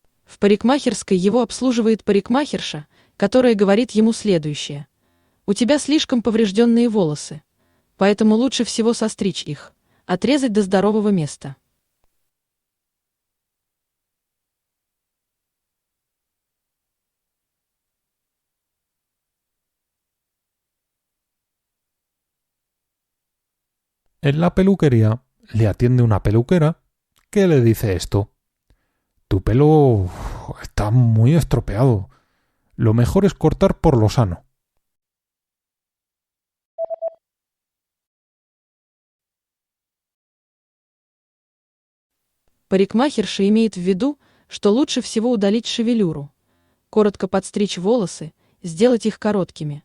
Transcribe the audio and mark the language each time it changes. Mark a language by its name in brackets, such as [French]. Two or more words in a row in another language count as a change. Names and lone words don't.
[Russian] В парикмахерской его обслуживает парикмахерша, которая говорит ему следующее. У тебя слишком поврежденные волосы, поэтому лучше всего состричь их, отрезать до здорового места. [Spanish] En la peluquería le atiende una peluquera que le dice esto. Tu pelo está muy estropeado. Lo mejor es cortar por lo sano. [Russian] Парикмахерша имеет в виду, что лучше всего удалить шевелюру, коротко подстричь волосы, сделать их короткими.